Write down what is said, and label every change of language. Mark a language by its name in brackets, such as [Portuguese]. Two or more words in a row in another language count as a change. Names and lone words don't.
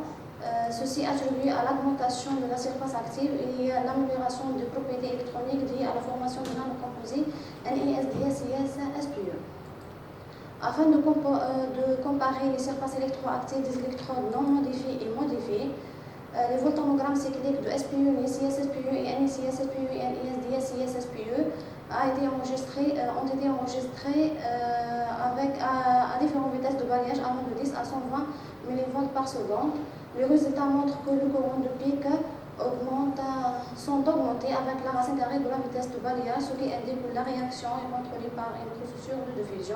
[French] Ceci attribue à l'augmentation de la surface active et à l'amélioration des propriétés électroniques liées à la formation de nanocomposites NiSDS-CS-SPE. Afin de comparer les surfaces électroactives des électrodes non modifiées et modifiées, les voltammogrammes cycliques de SPE, NiCS-SPE et NiCS-SPE et NiSDS-CS-SPE ont été enregistrés à différentes vitesses de balayage allant de 10 à 120 mV par seconde. Les résultats montrent que le courant de pic sont augmentés avec la racine carrée de la vitesse de balayage, ce qui indique que la réaction est contrôlée par une procédure de diffusion.